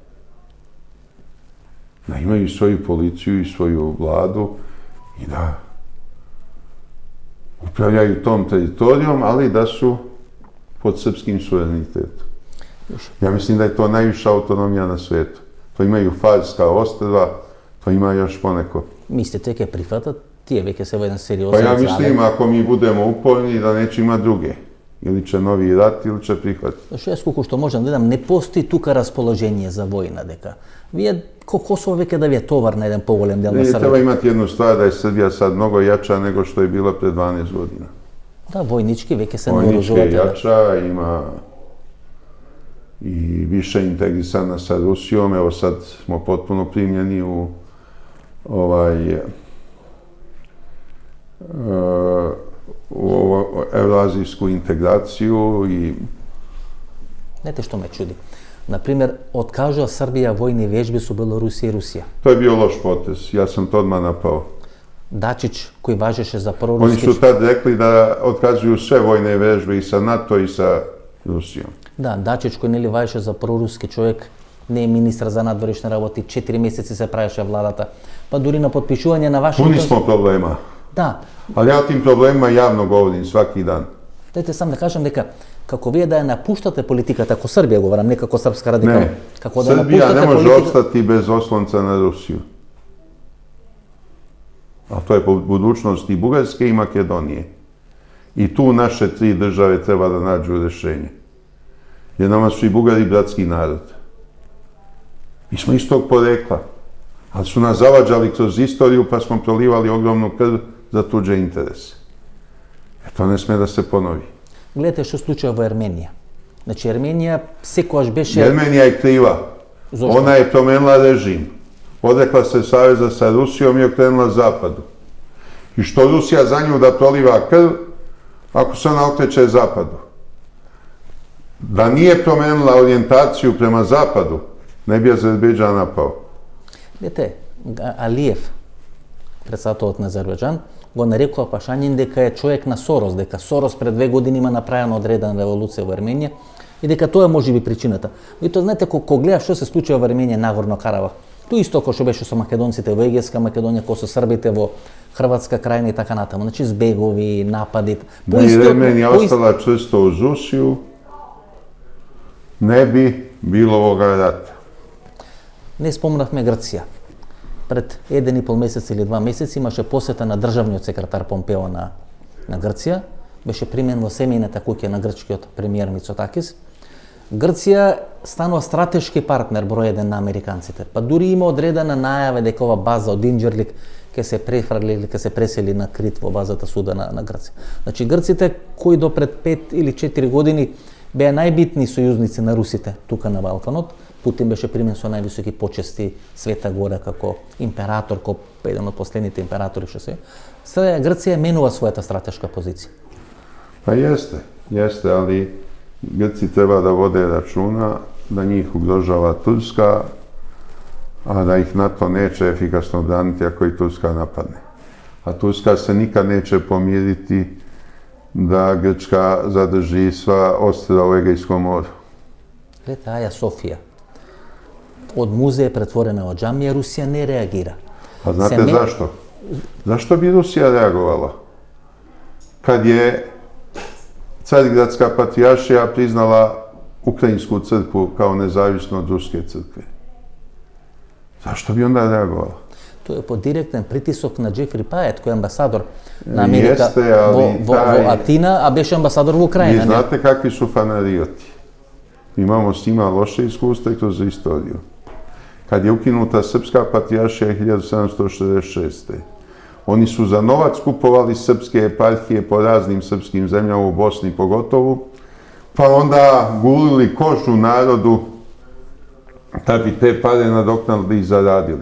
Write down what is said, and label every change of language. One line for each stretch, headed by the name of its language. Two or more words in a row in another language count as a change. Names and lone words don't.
Serbian: Da imaju svoju policiju i svoju vladu i da upravljaju tom teritorijom, ali da su pod srpskim suverenitetom. Ja mislim da je to najviša autonomija na svetu. To imaju Farska ostrva, to ima još poneko.
Macedonian: Мислите ќе прифатат? Тие веќе се во еден
Serbian: Pa
Macedonian: сериозен
Serbian: ja mislim, ako mi budemo uporni, da neće imati druge. Ili će novi rat, ili će prihvatiti.
Macedonian: Што јас колку што можам да дадам, не постои тука расположение за војна, дека вие Косово веќе да ви е товар на еден поголем дел на
Serbian: Treba
Macedonian: Србија.
Serbian: imati jednu stvar, da je Srbija sad mnogo jača nego što je bila pre 12 godina.
Macedonian: Да, војнички веќе се
Serbian: Vojnički je
Macedonian: наоружувате.
Serbian: jača, ima i više integrisana sa Rusijom. Evo sad smo potpuno primljeni u evroazijsku integraciju i
Macedonian: Знаете што ме чуди? Например, откажува Србија војни вежби со Белорусија и Русија.
Serbian: to je bio loš potez. Ja sam to odmah napao.
Macedonian: Дачич, кој важеше за
Serbian: Oni
Macedonian: проруски...
Serbian: su tad rekli da otkazuju sve vojne vežbe i sa NATO i sa Rusijom.
Macedonian: Да, Дачич кој нели ваеше за проруски човек, не е министар за надворешни работи, 4 месеци се правеше владата. Па дури на подпишување на
Serbian: Puni
Macedonian: Вашингтон.
Serbian: smo problema.
Macedonian: Да,
Serbian: Ali ja o tim problemima javno govorim svaki dan.
Macedonian: дайте сам да кажам дека како вие да ја напуштате политиката, како Србија говорам, не како Српска радикална,
Serbian: Ne,
Macedonian: како да
Serbian: Srbija ne
Macedonian: напуштате
Serbian: može
Macedonian: политиката.
Serbian: opstati bez oslonca na Rusiju. A to je budućnost i Bugarske i Makedonije. I tu naše tri države treba da nađu rješenje. Jer nama su i Bugari bratski narod. Mi smo istog porekla, ali su nas zavađali kroz istoriju pa smo prolivali ogromnu krv za tuđe interese. To ne sme da se ponovi.
Macedonian: Гледате што случува во Ерменија. Значи Ерменија секогаш беше
Serbian: Jermenija je kriva. Zašto? Ona je promenila režim. Odrekla se saveza sa Rusijom i okrenula zapadu. I što Rusija za nju da proliva krv, ako se ona okreće zapadu. Da nije promenila orijentaciju prema zapadu, ne bi Azerbejdžan napao.
Macedonian: Видите, Алиев, председателот на Азербејџан, го нарекува Пашанин дека е човек на Сорос, дека Сорос пред 2 години има направена одредена револуција во Ерменија и дека тоа може би причината. И тоа знаете кога гледаш што се случува во Ерменија, Нагорно Карабах. Тоа исто како што беше со македонците во Егејска Македонија, како со србите во Хрватска крајна и така натаму. Значи збегови, напади. Da je Jermenija ostala čvrsto uz Rusiju, ne bi bilo ovoga rata. Не спомнавме Грција. Пред 1,5 месец или 2 месеци имаше посета на државниот секретар Помпео на Грција. Беше примен во семејната куќа на грчкиот премиер Мицотакис. Грција станува стратешки партнер број 1 на американците. Па дури има одредена најава дека ова база од Инџерлик ќе се префрли или ќе се пресели на Крит во базата суда на Грција. Значи грците кои до пред 5 или 4 години беа најбитни сојузници на русите тука на Балканот, Путин беше примен со највисоки почести, Света Гора како император, како еден од последните императори што се. Сега Грција менува својата стратешка позиција.
Serbian: Pa jeste, ali Grci treba da vode računa da njih ugrožava Turska, a da ih NATO neće efikasno braniti ako i Turska napadne. A Turska se nikad neće pomiriti da Grčka zadrži sva ostrva u Egejskom moru.
Macedonian: Гледате, Аја Софија. Од музеј претворена во џамија, Русија не реагира.
Serbian: A znate Se me- zašto? Zašto bi Rusija reagovala? Kad je Carigradska patrijaršija priznala Ukrajinsku crkvu kao nezavisno od Ruske crkve. Zašto bi onda reagovala?
Macedonian: Тоа е по директен притисок на Джефри Пајет, кој е амбасадор на Америка
Serbian: Jeste, ali
Macedonian: во Атина, а беше амбасадор во
Serbian: Vi
Macedonian: Украина. не?
Serbian: znate kakvi su fanarioti. Mi imamo s njima loše iskustva i kroz istoriju. Kad je ukinuta Srpska patrijaršija 1766. Oni su za novac kupovali srpske eparhije po raznim srpskim zemljama, u Bosni pogotovo, pa onda gulili kožu narodu da bi te pare nadoknadili i zaradili.